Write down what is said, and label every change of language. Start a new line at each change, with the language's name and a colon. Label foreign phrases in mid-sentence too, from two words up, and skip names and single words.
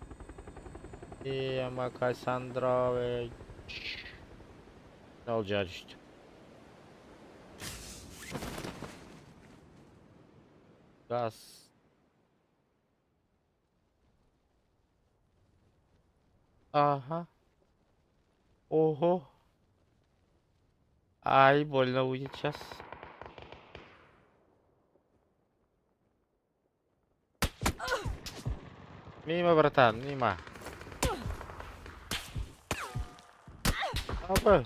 Turkish: Ama Cassandra ve... Ne olacağı işte. Gaz. Aha. Oho.
Russian: Ай, больно будет сейчас. Мимо, братан, мимо. Опа.